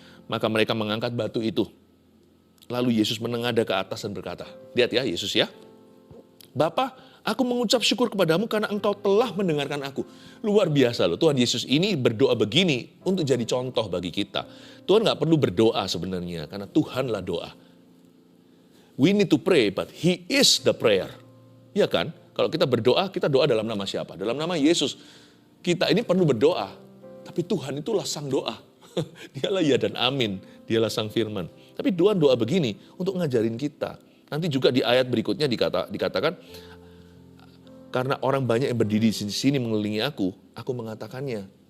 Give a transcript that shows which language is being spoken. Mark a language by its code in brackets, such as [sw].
[id] Maka mereka mengangkat batu itu. Lalu Yesus menengadah ke atas dan berkata, lihat ya Yesus ya. Bapa, aku mengucap syukur kepadamu karena engkau telah mendengarkan aku. Luar biasa loh, Tuhan Yesus ini berdoa begini untuk jadi contoh bagi kita. Tuhan gak perlu berdoa sebenarnya, karena Tuhanlah doa. [en] We need to pray, but He is the prayer. [id] Ya kan? Kalau kita berdoa, kita doa dalam nama siapa? Dalam nama Yesus. Kita ini perlu berdoa, tapi Tuhan itulah sang doa. Dialah ya dan amin, dialah sang firman. Tapi Tuhan doa begini untuk ngajarin kita. Nanti juga di ayat berikutnya dikatakan, karena orang banyak yang berdiri di sini mengelilingi aku mengatakannya.